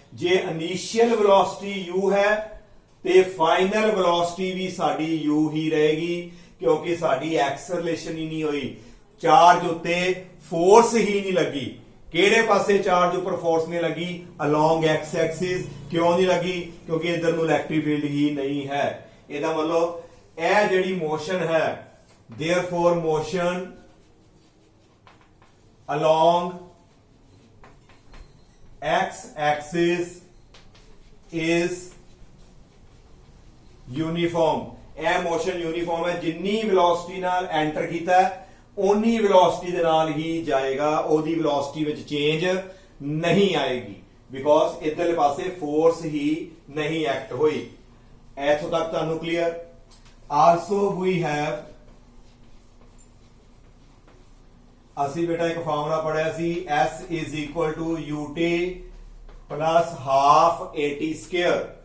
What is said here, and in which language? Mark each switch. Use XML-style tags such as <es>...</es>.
<pa>ਜੇ initial velocity u ਹੈ ਤੇ ਫਾਈਨਲ ਵੈਲੋਸਿਟੀ ਵੀ ਸਾਡੀ u ਹੀ ਰਹੇਗੀ ਕਿਉਂਕਿ ਸਾਡੀ ਐਕਸਲਰੇਸ਼ਨ ਹੀ ਨਹੀਂ ਹੋਈ, ਚਾਰਜ ਉੱਤੇ ਫੋਰਸ ਹੀ ਨਹੀਂ ਲੱਗੀ। ਕਿਹੜੇ ਪਾਸੇ ਚਾਰਜ ਉੱਪਰ ਫੋਰਸ ਨਹੀਂ ਲੱਗੀ, ਅਲੋਂਗ x ਐਕਸਿਸ। ਕਿਉਂ ਨਹੀਂ ਲੱਗੀ, ਕਿਉਂਕਿ ਇਧਰ ਨੂੰ ਇਲੈਕਟ੍ਰਿਕ ਫੀਲਡ ਹੀ ਨਹੀਂ ਹੈ। ਇਹਦਾ ਮਤਲਬ ਇਹ ਜਿਹੜੀ ਮੋਸ਼ਨ ਹੈ,</pa> <en>therefore motion along x axis is uniform।</en> <pa>ਇਹ ਮੋਸ਼ਨ ਯੂਨੀਫਾਰਮ ਹੈ, ਜਿੰਨੀ ਵੈਲੋਸਿਟੀ ਨਾਲ ਐਂਟਰ ਕੀਤਾ ਓਨੀ ਵੈਲੋਸਿਟੀ ਦੇ ਨਾਲ ਹੀ ਜਾਏਗਾ, ਉਹਦੀ ਵੈਲੋਸਿਟੀ ਵਿੱਚ ਚੇਂਜ ਨਹੀਂ ਆਏਗੀ ਬਿਕੋਜ਼ ਇਧਰਲੇ ਪਾਸੇ ਫੋਰਸ ਹੀ ਨਹੀਂ ਐਕਟ ਹੋਈ। ਇੱਥੋਂ ਤੱਕ ਤੁਹਾਨੂੰ ਕਲੀਅਰ।</pa> <en>also we have,</en> <pa>ਅਸੀਂ ਬੇਟਾ ਇੱਕ ਫਾਰਮੂਲਾ ਪੜਿਆ ਸੀ,</pa> <en>S is equal to ut plus half at square।</en>